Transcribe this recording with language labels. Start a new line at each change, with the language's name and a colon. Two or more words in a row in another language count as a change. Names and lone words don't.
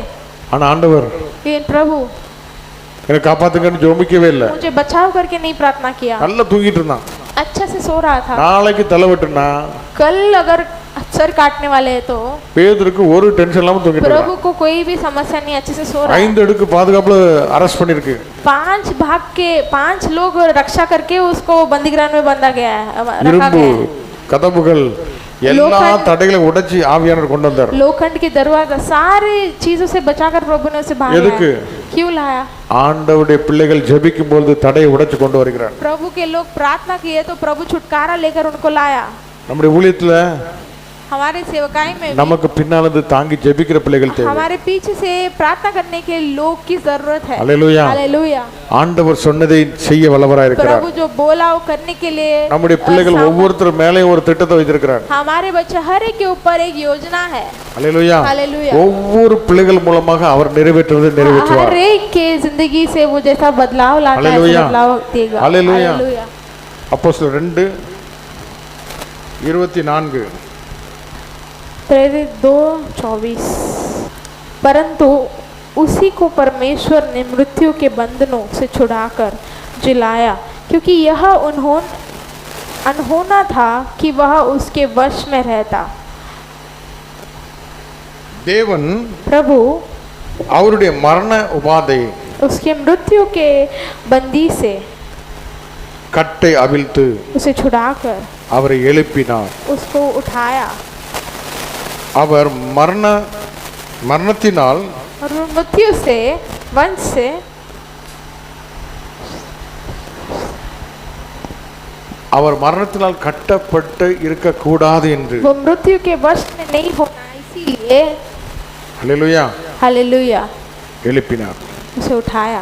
Tamil: ஆனா ஆண்டவர்
Hindi: प्रभु
Tamil: என்ன காப்பாத்துங்கன்னு ஜெபிக்கவே இல்ல.
Hindi: मुझे बचाव करके नहीं प्रार्थना किया.
Tamil: நல்லா தூங்கிட்டு இருந்தான்.
Hindi: अच्छा से सो रहा था.
Tamil: நாளைக்கு தலைவட்டுனா
Hindi: कल अगर सर काटने वाले हैं तो
Tamil: பேதுருக்கு ஒரு டென்ஷன் இல்லாம தூங்கிட்டு இருந்தான்.
Hindi: प्रभु को कोई भी समस्या नहीं, अच्छे से सो रहा है.
Tamil: 5 அடுக்கு பாதுகாப்புல அரெஸ்ட் பண்ணிருக்கு.
Hindi: 5 भाग के 5 लोग रक्षा करके उसको बंदीगृह में बंधा गया है, रखा
Tamil: இரும்பு
Hindi: गया है.
Tamil: கதவுகள் எல்லா தடைகளை உடைச்சி ஆவியானவர் கொண்டு வந்தார்.
Hindi: लोखंड के दरवाजा सारी चीजों से बचाकर प्रभु ने उसे बाहर
Tamil: எதுக்கு?
Hindi: क्यों लाया?
Tamil: ஆண்டவருடைய பிள்ளைகள் ஜெபிக்கும் போது தடையை உடைச்சு கொண்டு வருகிறார்.
Hindi: प्रभु के लोग प्रार्थना किए तो प्रभु छुटकारा लेकर उनको लाया.
Tamil: நம்முடைய ஊழியத்துல
Hindi: हमारे सेवकाई में
Tamil: நமக்கு பின்னாலது தாங்கி ஜெபிக்கிற பிள்ளைகள் தேவை.
Hindi: हमारे पीछे से प्रार्थना करने के लोग की जरूरत है. हालेलुया. हालेलुया.
Tamil: ஆண்டவர் சொன்னதை செய்ய வல்லவராய் இருக்கிறார்.
Hindi: प्रभु जो बोला वो करने के लिए
Tamil: நம்முடைய பிள்ளைகள் ஒவ்வொருத்தர் மேலே ஒரு திட்டத்தை வைத்திருக்கிறார்.
Hindi: हमारे बच्चे हर एक के ऊपर एक योजना है. हालेलुया. हालेलुया.
Tamil: ஒவ்வொரு பிள்ளைகள் மூலமாக அவர் நிறைவேற்றுவதை நிறைவேற்றுவார்.
Hindi: हर एक के जिंदगी से वो जैसा बदलाव लाता है ऐसा बदलाव देगा. हालेलुया. हालेलुया.
Tamil: அப்போஸ்தலர் 2:24
Hindi: प्रेरित 2:24 परंतु उसी को परमेश्वर ने मृत्यु के बंधनों से छुड़ाकर जिलाया, क्योंकि यह अनहोना था कि वह उसके वश में रहता.
Tamil: தேவன்
Hindi: प्रभु
Tamil: அவருடைய மரண உபாதை
Hindi: उसके मृत्यु के बंदी से
Tamil: கட்டை அவிழ்த்து
Hindi: उसे छुड़ाकर
Tamil: அவரை எழுப்பினார்.
Hindi: उसको उठाया.
Tamil: அவர் மரணத்தினால்
Hindi: और मृत्यु से वंश से
Tamil: அவர் மரணத்தினால் கட்டப்பட்டு இருக்க கூடாது என்று
Hindi: वो मृत्यु के वश में नहीं होना इसीलिए हालेलुया हालेलुया
Tamil: எழுப்பினார்.
Hindi: उसे उठाया.